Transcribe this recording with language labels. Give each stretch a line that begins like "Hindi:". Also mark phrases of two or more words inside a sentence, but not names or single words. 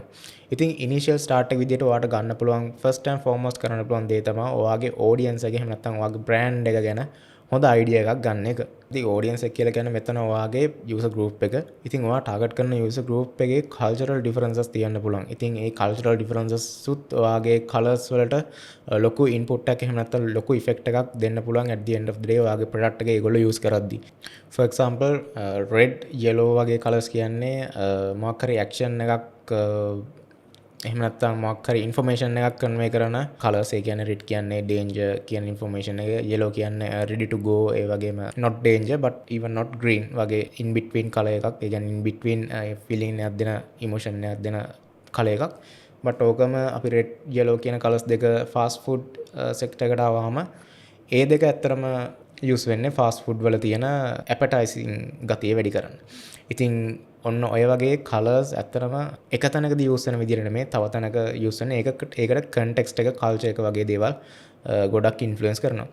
Sinhala: ඉතින්
English: initial start
Sinhala: එක විදිහට ඔයාලට ගන්න පුළුවන්
English: first and foremost
Sinhala: කරන්න පුළුවන් දේ තමයි ඔයාගේ ඔඩියන්ස් එක එහෙම නැත්නම් ඔයාගේ බ්‍රෑන්ඩ් එක ගැන හොඳ අයිඩියා එකක් ගන්න එක. ඉතින් ඔඩියන්ස් එක කියලා කියන්නේ මෙතන ඔයාගේ
English: user group
Sinhala: එක. ඉතින් ඔයා ටාගට් කරන
English: user group
Sinhala: එකේ
English: cultural differences
Sinhala: තියෙන්න පුළුවන්. ඉතින් ඒ
English: cultural differences
Sinhala: සුත් ඔයාගේ කලර්ස් වලට ලොකු ඉන්පුට් එකක් එහෙම නැත්නම් ලොකු ඉෆෙක්ට් එකක් දෙන්න පුළුවන්
English: at the end of the day
Sinhala: ඔයාගේ ප්‍රොඩක්ට් එක ඒගොල්ලෝ යූස් කරද්දී. for example
English: red yellow
Sinhala: වගේ කලර්ස් කියන්නේ මොකක් හරි ඇක්ෂන් එකක් එහෙම නැත්නම් මොකක් හරි ඉන්ෆර්මේෂන් එකක් කන්වේ කරන කලර්ස්. ඒ කියන්නේ red කියන්නේ danger කියන ඉන්ෆර්මේෂන් එක, yellow කියන්නේ
English: ready to go,
Sinhala: ඒ වගේම
English: not danger but even not green
Sinhala: වගේ
English: in between
Sinhala: කලර් එකක්. ඒ කියන්නේ
English: in between feeling
Sinhala: එකක් දෙන emotion එකක් දෙන කලර් එකක්. but ඕකම අපි
English: red yellow
Sinhala: කියන කලර්ස් දෙක
English: fast food sector
Sinhala: එකට ආවම ඒ දෙක ඇත්තරම යූස් වෙන්නේ
English: fast food
Sinhala: වල තියෙන appetizing ගතිය වැඩි කරන්න. ඉතින් ඔන්න ඔය වගේ කලර්ස් ඇත්තරම එක තැනකදී යූස් වෙන විදිහට නෙමෙයි තව තැනක යූස් වෙන ඒකට කන්ටෙක්ස්ට් එක කල්චර් එක වගේ දේවල් ගොඩක් ඉන්ෆ්ලුවෙන්ස් කරනවා.